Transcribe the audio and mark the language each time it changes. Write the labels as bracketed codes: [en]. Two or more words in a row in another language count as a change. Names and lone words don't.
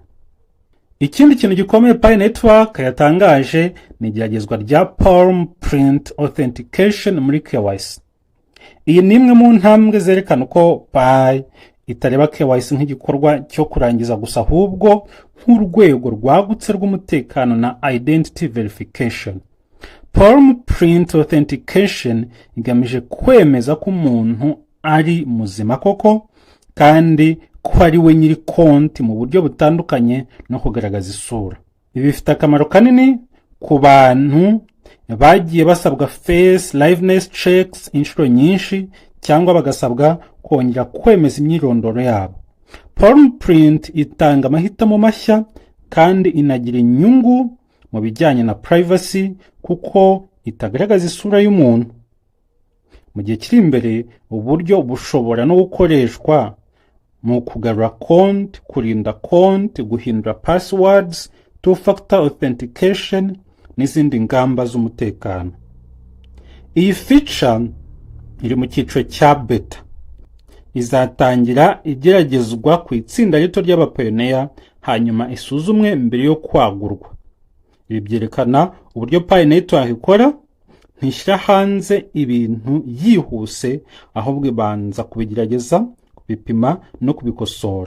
[rw] Ikindi kintu gikomeye Pi Network yatangaje ni igeragezwa rya Palm Print Authentication muri KYC. Iyi ni imwe mu ntambwe zerekana uko Pi itareba KYC nk'igikorwa cyo kurangiza gusa, ahubwo nk'urwego rwagutse rw'umutekano na [en] identity verification. [rw] Palm Print Authentication igamije kwemeza ko umuntu ari muzima koko kandi ko ari we nyiri konti mu buryo butandukanye no kugaragaza isura. Ibi bifite akamaro kanini ku bantu bagiye basabwa [en] face liveness checks [rw] inshuro nyinshi cyangwa bagasabwa kongera kwemeza imyirondoro yabo. Palm Print itanga amahitamo mashya kandi inagira inyungu mu bijyanye na privacy kuko itagaragaza isura y'umuntu. Mu gihe kiri imbere, uburyo bushobora no gukoreshwa mu kugarura konti, kurinda konti, guhindura passwords, [en] two-factor authentication [rw] n'izindi ngamba z'umutekano. Iyi feature iri mu cyiciro cya beta. Izatangira igeragezwa ku itsinda rito ry'abapioneer hanyuma isuzumwe mbere yo kwagurwa. Ibi byerekana uburyo Pi Network ikora, ntishyira hanze ibintu yihuse, ahubwo ibanza kubigerageza, kubipima no kubikosora.